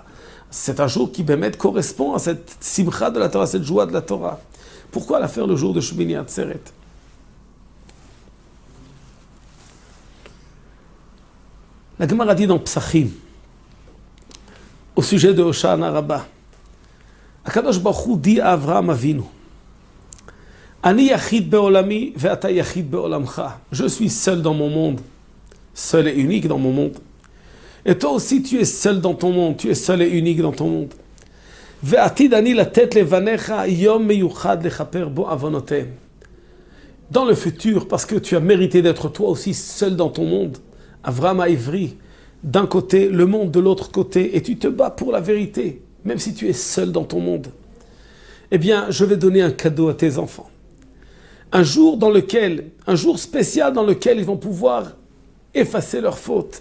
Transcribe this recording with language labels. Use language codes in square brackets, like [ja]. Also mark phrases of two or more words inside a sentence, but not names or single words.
[fr] C'est un jour qui, Bémet, correspond à cette simcha de la Torah, cette joie de la Torah. Pourquoi la faire le jour de Shmini Atzeret? La Gemara dit dans Psachim, au sujet de Hoshana Rabbah, HaKadosh Baruch Hu dit à Avraham Avinu, [he] אני יחיד בעולמי ואתה יחיד בעולמך. [fr] Je suis seul dans mon monde, seul et unique dans mon monde. Et toi aussi, tu es seul dans ton monde, tu es seul et unique dans ton monde. [he] ועתיד אני לתת לבניך יום מיוחד לכפר בו עוונותם. [fr] Dans le futur, parce que tu as mérité d'être toi aussi seul dans ton monde, Avraham a ivri, d'un côté, le monde de l'autre côté, et tu te bats pour la vérité, même si tu es seul dans ton monde. eh bien, je vais donner un cadeau à tes enfants. Un jour spécial dans lequel ils vont pouvoir effacer leurs fautes.